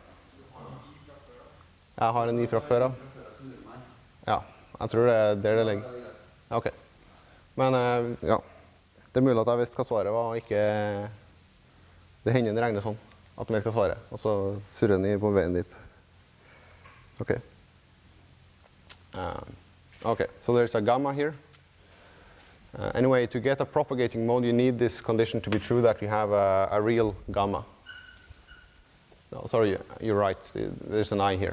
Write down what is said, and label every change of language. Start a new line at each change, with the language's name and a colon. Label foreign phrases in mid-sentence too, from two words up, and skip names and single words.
Norwegian: Jeg har en i fra før av. Ja, jeg tror det er der det ligger. Ok. Men ja, det er mulig at jeg visste hva svaret var, og ikke det hender det regner sånn, at man vet hva svaret, og så surrer den på veien dit. Ok.
English: Okay, so there's a gamma here. Anyway, to get a propagating mode, you need this condition to be true that you have a real gamma. No, sorry, you're right. There's an I here.